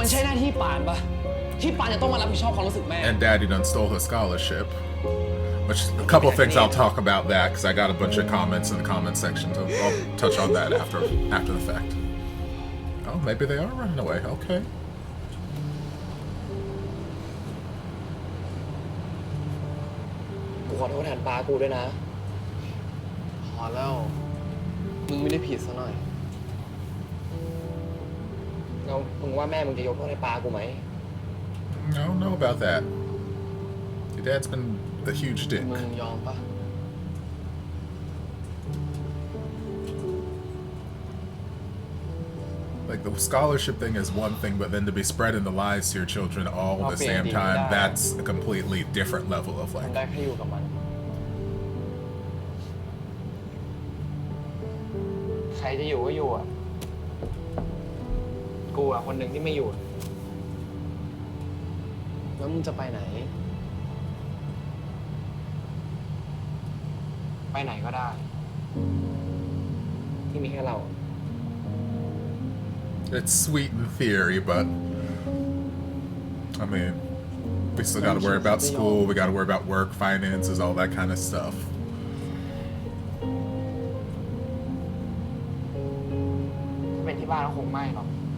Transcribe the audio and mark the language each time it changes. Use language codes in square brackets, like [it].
[th] มันใช่หน้าที่ป่านปะที่ป่านจะต้องมารับผิดชอบความรู้สึกแม่ [en] And Daddy done stole her scholarship. Which a couple of things I'll talk about that because I got a bunch of comments in the comment section, so I'll touch on that after the fact. Oh, maybe they are running away. Okay. [th] กูขอโทษแทนป้ากูด้วยนะ พอแล้วมึงไม่ได้ผิดซะหน่อย แล้วมึงว่าแม่มึงจะยกโทษให้ป้ากูไหม [en] I don't know about that. Your dad's been a huge dick. [th] มึงยอมปะ [en] Like the scholarship thing is one thing, but then to be spreading the lies to your children all at the same time, that's a completely different level of [th] ได้แค่อยู่กับมันใครจะอยู่ก็อยู่อ่ะกูอ่ะคนหนึ่งที่ไม่อยู่แล้วมึงจะไปไหนไปไหนก็ได้ ที่มีแค่เรา [en] It's sweet in theory, but I mean, we still got to worry about school, we got to worry about work, finances, all that kind of stuff. [th] ถ้าเป็นที่บ้านก็คงไม่หรอก